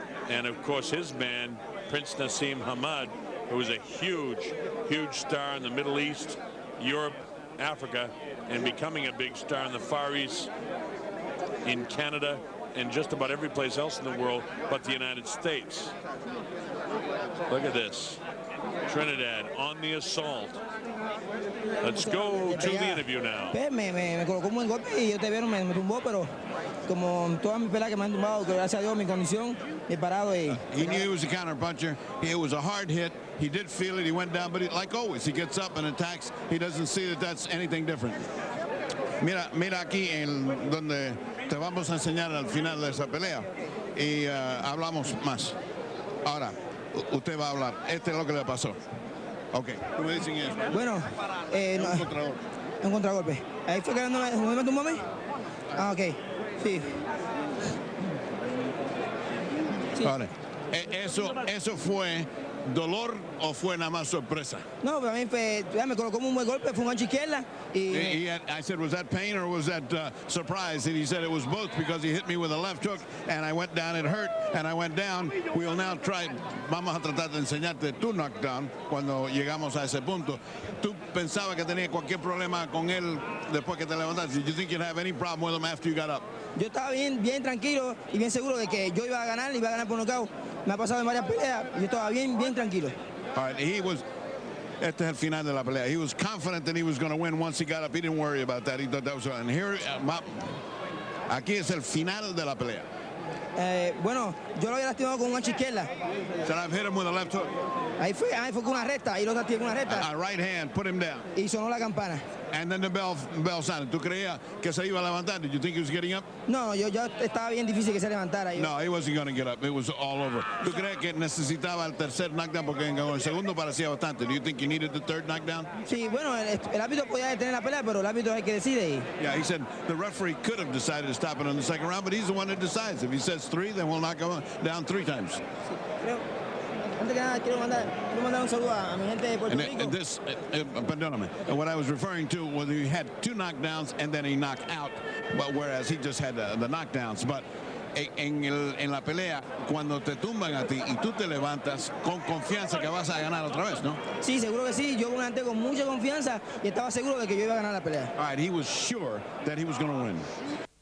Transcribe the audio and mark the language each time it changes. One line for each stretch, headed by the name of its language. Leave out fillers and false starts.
English: And of course his man, Prince Nassim Hamad, who is a huge star in the Middle East, Europe, Africa, and becoming a big star in the Far East, in Canada, and just about every place else in the world but the United States. Look at this. Trinidad on the assault. Let's go to the interview now.
Spanish: Me colocó un buen golpe y yo te vieron, me tumbó, pero como todas mis peleas que me han tumbado, que gracias a Dios mi condición, he parado y...
English: He knew he was a counter puncher. It was a hard hit. He did feel it. He went down, but like always, he gets up and attacks. He doesn't see that that's anything different.
Spanish: Mira aquí en donde te vamos a enseñar al final de esa pelea y hablamos más. Ahora, usted va a hablar. Este es lo que le pasó. Ok, tú me dices eso. Bueno, un contragolpe. Un contragolpe. Ahí fue que no me tumbó a mí. Ah, ok. Sí. Ahora, ¿eso fue dolor o fue nada más sorpresa? No, para mí fue, me colocó un buen golpe, fue un gancho izquierda.
English: I said, was that pain or was that surprise? And he said it was both, because he hit me with a left hook and I went down, it hurt, and I went down. We will now try,
Spanish: vamos a tratar de enseñarte tu knockdown cuando llegamos a ese punto. ¿Tú pensabas que tenía cualquier problema con él después que te levantaste?
English: Did you think you'd have any problem with him after you got up?
Spanish: Yo estaba bien tranquilo y bien seguro de que yo iba a ganar por nocaut. Me ha pasado en varias peleas y yo estaba bien tranquilo.
English: All right,
Spanish: este es el final de la pelea.
English: He was confident that he was going to win once he got up. He didn't worry about that. He thought that was right. And here,
Spanish: aquí es el final de la pelea. Bueno, yo lo había lastimado con una izquierda.
English: Said I've hit him with a left hook.
Spanish: Ahí fue con una recta, ahí lo lastimé con una recta.
English: A right hand, put him down.
Spanish: Y sonó la campana.
English: And then the bell sounded.
Spanish: ¿Tú creías que se iba a levantar?
English: Did you think he was getting up?
Spanish: No, yo estaba bien difícil que se levantara.
English: No, he wasn't going to get up. It was all over.
Spanish: ¿Tú crees que necesitaba el tercer knockdown? Porque en el segundo parecía bastante.
English: Do you think you needed the third knockdown?
Spanish: Sí, bueno, el árbitro podía detener la pelea, pero el árbitro hay que decide.
English: Yeah, he said the referee could have decided to stop it in the second round, but he's the one that decides. If he says 3, then we'll knock him down 3 times.
Spanish: Antes que nada, quiero mandar un saludo a mi gente de Puerto Rico. Perdóname.
English: What I was referring to was he had 2 knockdowns and then he knocked out, but whereas he just had the knockdowns.
Spanish: But en la pelea, cuando te tumban a ti y tú te levantas con confianza que vas a ganar otra vez, ¿no? Sí, seguro que sí. Yo me levanté con mucha confianza y estaba seguro de que yo iba a ganar la pelea.
English: All right, he was sure that he was going to win.